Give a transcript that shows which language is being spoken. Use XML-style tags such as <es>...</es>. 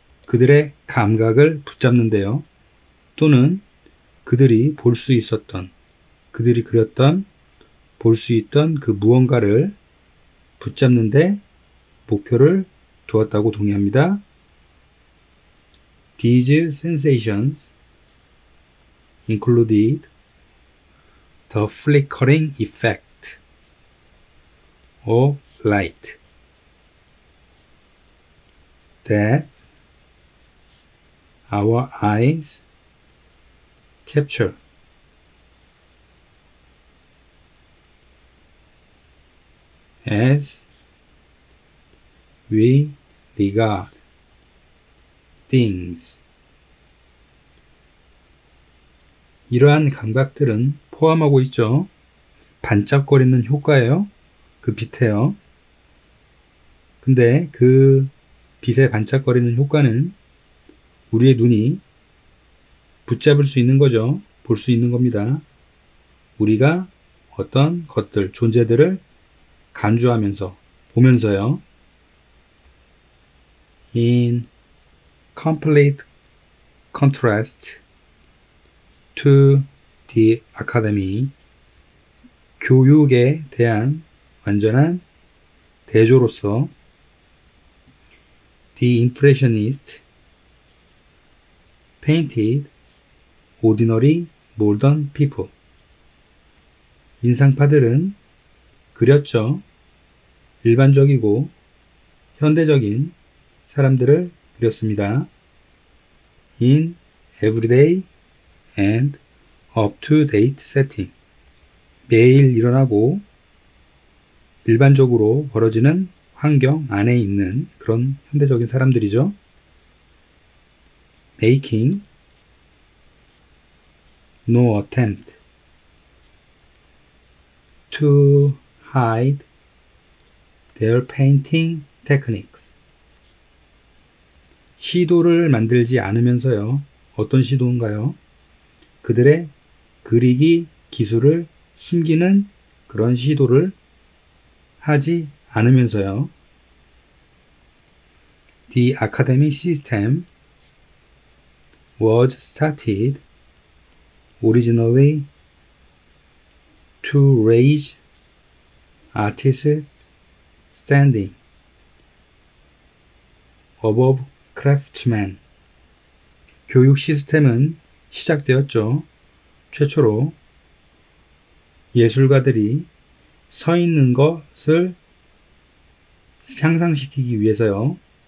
<ko>그들의 감각을 붙잡는데요. 또는 그들이 볼 수 있었던, 그들이 그렸던, 볼 수 있던 그 무언가를 붙잡는데 목표를 두었다고 동의합니다.</ko> <en>These sensations included the flickering effect of light that our eyes capture. As we regard things.</en> <ko>이러한 감각들은 포함하고 있죠. 반짝거리는 효과예요. 그 빛에요. 근데 그 빛의 반짝거리는 효과는 우리의 눈이 붙잡을 수 있는 거죠. 볼 수 있는 겁니다. 우리가 어떤 것들, 존재들을 간주하면서, 보면서요.</ko> <en>In complete contrast to the academy,</en> <ko>교육에 대한 완전한 대조로서</ko> <en>the impressionist painted ordinary modern people.</en> <ko>인상파들은 그렸죠. 일반적이고 현대적인 사람들을 그렸습니다.</ko> <en>In everyday and up-to-date setting.</en> <ko>매일 일어나고 일반적으로 벌어지는 환경 안에 있는 그런 현대적인 사람들이죠.</ko> <en>Making no attempt to hide their painting techniques.</en> <ko>시도를 만들지 않으면서요. 어떤 시도인가요? 그들의 그리기 기술을 숨기는 그런 시도를 하지 않으면서요.</ko> <en>The academic system was started originally to raise artists standing above craftsmen.</en> <ko>교육 시스템은 시작되었죠. 최초로 예술가들이 서 있는 것을 향상시키기 위해서요.</ko>